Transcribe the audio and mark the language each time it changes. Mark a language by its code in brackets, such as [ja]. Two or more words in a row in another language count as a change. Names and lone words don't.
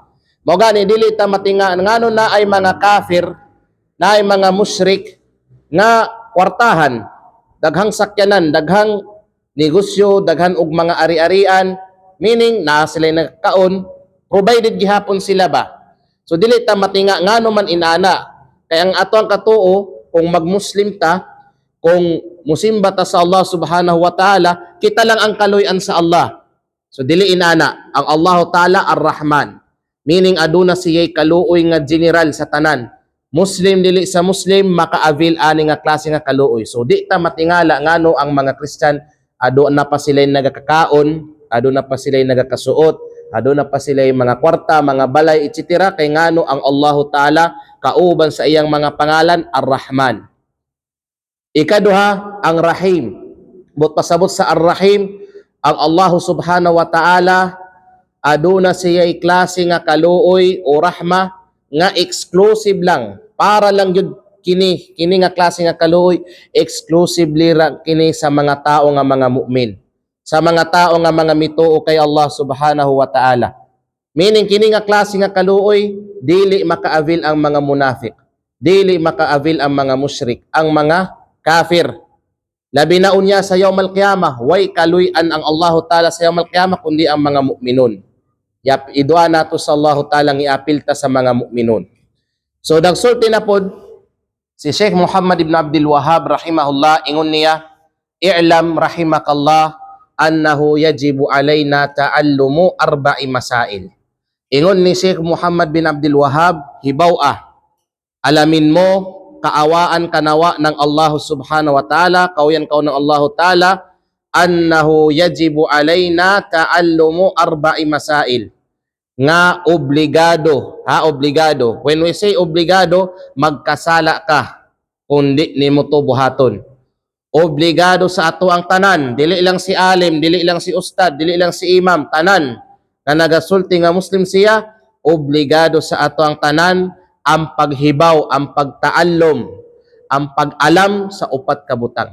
[ceb] Mao gani dili ta matinga ngano na ay mga kafir, na ay mga musyrik nga kwartahan, daghang sakyanan, daghang negosyo, daghan og mga ari-arian, meaning na sila nagkaon, provided gihapon sila ba. So dili ta matinga ngano man inana. Kay ang ato ang katuo kung magmuslim ta, kung musimba ta sa Allah [ar] سبحانه وتعالى, [ceb] kita lang ang kaluyan sa Allah. So dili inana ang Allah Ta'ala Ar-Rahman, meaning aduna siya'y kaluoy nga general sa tanan. Muslim dili sa Muslim maka-avail ani nga klase nga kaluoy. So di ta matingala ngano ang mga Christian ado na pa sila nagakakaon, ado na pa sila nagakasuot, ado na pa sila mga kwarta, mga balay, etc. Kay ngano ang Allah Ta'ala kauban sa iyang mga pangalan Ar-Rahman. Ikaduha, ang Rahim. But pasabot sa Ar-Rahim, ang Allah [ar] سبحانه وتعالى [ceb] aduna siya'y klase nga kaluoy o rahma nga exclusive lang. Para lang yun kini nga klase nga kaluoy, exclusively lang kini sa mga tao nga mga mu'min. Sa mga tao nga mga mituo kay Allah [ar] سبحانه وتعالى. [ceb] Meaning kini nga klase nga kaluoy, dili maka-avail ang mga munafik. Dili maka-avail ang mga musyrik, ang mga kafir. Labi na unya sa [ar] يوم القيامة, [ceb] way kaluyan ang Allah Ta'ala sa [ar] يوم القيامة [ceb] kundi ang mga mu'minun. Yap, idua nato sa Allah Ta'ala ng iapilta sa mga mu'minun. So, nagsulti na po si Sheikh Muhammad ibn Abdul Wahhab rahimahullah, ingon niya, [ar] اعلم رحمك الله أنه يجب علينا تعلم أربع مسائل. [ceb] Ingon ni Sheikh Muhammad bin Abdul Wahhab, hibaw alamin mo, kaawaan kanawa ng Allah [ar] سبحانه وتعالى, [ceb] kauyan kao ng Allah ta'ala, [ar] أنه يجب علينا تعلم أربع مسائل. [ceb] Nga obligado, obligado. [en] When we say [ceb] obligado, magkasala ka, kundi ni mo to buhaton. Obligado sa ato ang tanan, dili lang si alim, dili lang si ustad, dili lang si imam, tanan na nagasulti nga Muslim siya, obligado sa ato ang tanan ang paghibaw, ang pagtaalom, ang pag-alam sa upat ka butang.